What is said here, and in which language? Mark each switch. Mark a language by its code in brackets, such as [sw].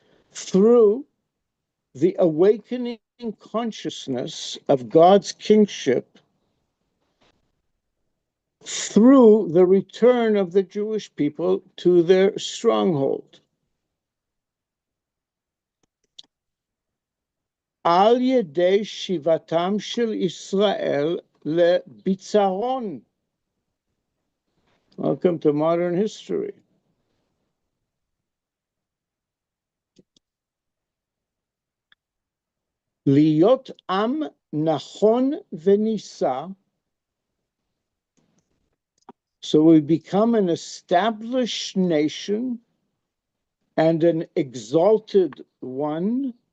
[en] through the awakening consciousness of God's kingship, through the return of the Jewish people to their stronghold. [he] על ידי שיבתם של ישראל לביצרון. [en] Welcome to modern history. [he] להיות עם נכון ונישא, [en] so we become an established nation and an exalted one,